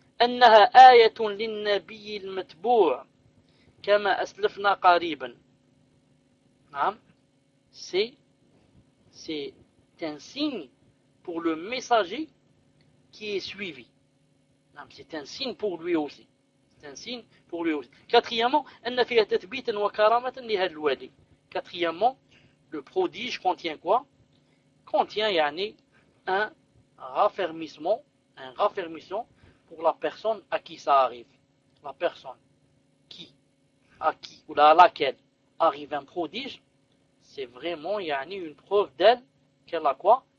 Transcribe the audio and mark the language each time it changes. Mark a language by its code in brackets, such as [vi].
[ar] أنها آية للنبي المتبوع. كما أسلفنا قريبا. نعم. [fr] C'est un signe pour le messager qui est suivi. نعم. C'est un signe pour lui aussi. C'est un signe pour lui aussi. [ar] Quatrièmement, أن فيها تثبيتا وكرامة لهذا الولي. [fr] Quatrièmement, le prodige contient quoi? Contient, يعني, un raffermissement pour la personne à qui ça arrive. La personne. À qui ou à laquelle arrive un prodige, c'est vraiment yani, une preuve d'elle qu'elle a quoi?